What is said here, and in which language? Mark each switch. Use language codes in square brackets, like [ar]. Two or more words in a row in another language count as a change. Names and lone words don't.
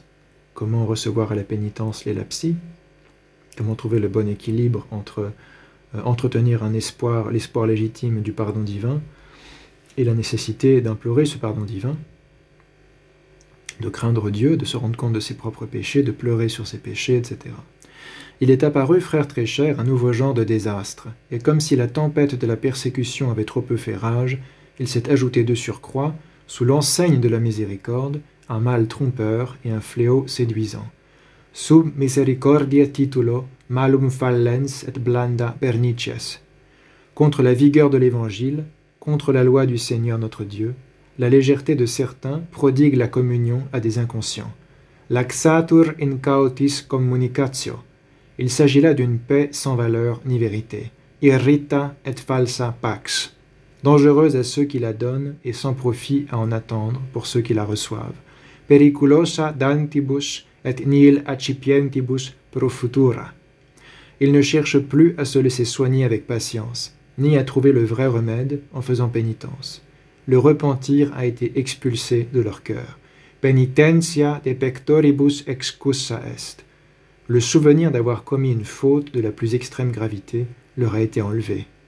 [fr] Comment recevoir à la pénitence les lapsis? Comment trouver le bon équilibre entre entretenir l'espoir légitime du pardon divin et la nécessité d'implorer ce pardon divin, de craindre Dieu, de se rendre compte de ses propres péchés, de pleurer sur ses péchés, etc. Il est apparu, frère très cher, un nouveau genre de désastre, et comme si la tempête de la persécution avait trop peu fait rage, il s'est ajouté de surcroît, sous l'enseigne de la miséricorde, un mal trompeur et un fléau séduisant. [la] Sub misericordia titulo, malum fallens et blanda pernicies. [fr] Contre la vigueur de l'Évangile, contre la loi du Seigneur notre Dieu, la légèreté de certains prodigue la communion à des inconscients. [la] Laxatur incautis communicatio. [fr] Il s'agit là d'une paix sans valeur ni vérité. [la] Irrita et falsa pax. [fr] Dangereuse à ceux qui la donnent et sans profit à en attendre pour ceux qui la reçoivent. [la] Periculosa dantibus et nihil accipientibus pro futura. [fr] Ils ne cherchent plus à se laisser soigner avec patience, ni à trouver le vrai remède en faisant pénitence. Le repentir a été expulsé de leur cœur. [la] Penitentia de pectoribus excusa est. [fr] Le souvenir d'avoir commis une faute de la plus extrême gravité leur a été enlevé.